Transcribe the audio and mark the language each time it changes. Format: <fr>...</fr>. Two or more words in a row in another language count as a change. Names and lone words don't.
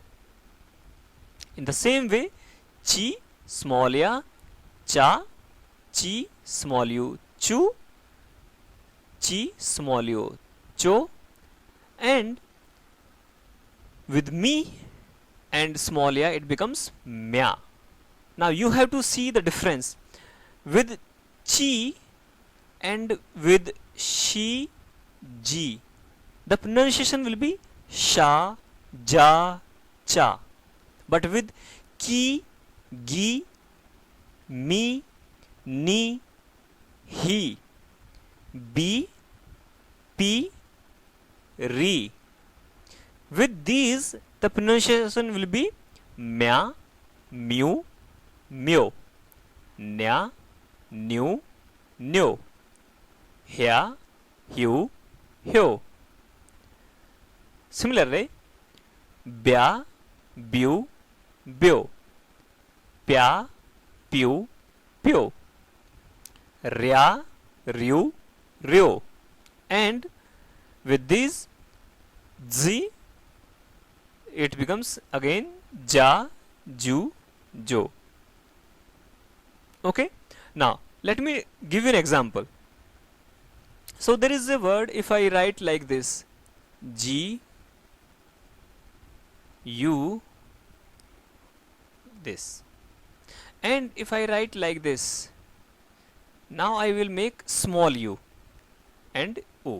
<en>In the same way, chi, small ya, cha, chi, small u, chu, chi, small u, cho, and with me and small ya, it becomes mya. Now you have to see the difference with chi and with she, ji. The pronunciation will be sha, ja, cha. But with ki, gi, me, ni, he, be, pi, ri. With these, the pronunciation will be mya, mu, myo, nya, nyu, nyo, hya, hyu, hyo. Similarly, bya, byu, byo, pya, pyu, pyo, rya, ryu, ryo, and with these z it becomes again ja, ju, jo. Okay, now let me give you an example. So there is a word, if I write like this, G U, this, and if I write like this, now I will make small u and o.</en>